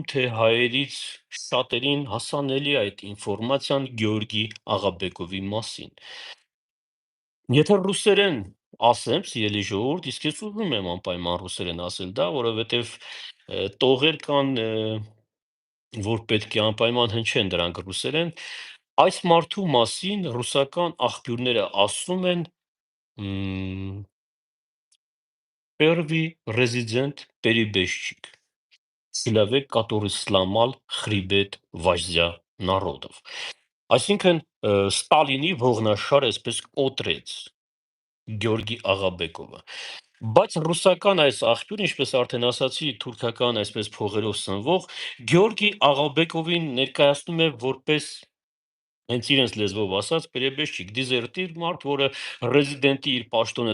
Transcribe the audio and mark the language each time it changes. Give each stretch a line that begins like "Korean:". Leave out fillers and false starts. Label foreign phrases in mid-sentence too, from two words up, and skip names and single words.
Armenian: թե հայերից շատերին հասանելի է այդ ինֆորմացիան Գեորգի Աղաբեկովի մասին։ Եթե ռուսերեն ասեմ, սիրելի ժողովուրդ, իսկ ես ուզում եմ անպայման ռուսերեն ասել դա, որովհետեւ տողեր կան, որ պետք է անպայման հնչեն դրանք ռուսերեն։ Այս մարդու մասին ռուսական աղբյուրները ասում են.
Russian: «Первый резидент перебежчик, человек, который сломал хребет вождя народов»։ Այսինքն
Armenian: Ստալինի ողնաշար այսպես կոտրեց Գեորգի Աղաբեկովը։ Բայց ռուսական այս աղբյուրը, ինչպես արդեն ասացի, թուրքական այսպես փողերով սնվող Գեորգի Աղաբեկովին ներկայացնում է որպես հենց իրենց լեզվով ասած, պերեբեշչիկ, դիզերտիր մարդ, որը ռեզիդենտի իր պաշտոնը